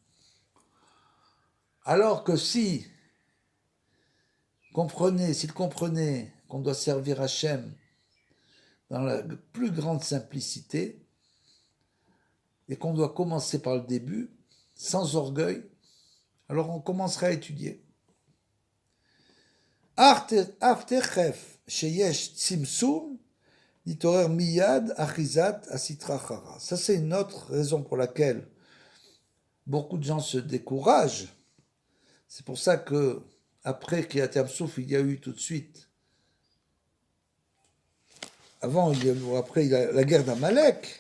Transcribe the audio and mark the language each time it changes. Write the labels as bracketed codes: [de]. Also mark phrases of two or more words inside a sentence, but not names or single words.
[fr] Alors que s'ils comprenaient qu'on doit servir Hachem dans la plus grande simplicité, et qu'on doit commencer par le début, sans orgueil, alors on commencerait à étudier. [he] תיכף שיש צמצום נתעורר מיד אחיזת הסטרא אחרא. [fr] Ça, c'est une autre raison pour laquelle beaucoup de gens se découragent. C'est pour ça que après Kriyat Yam Souf, il y a eu tout de suite, après la guerre d'Amalek.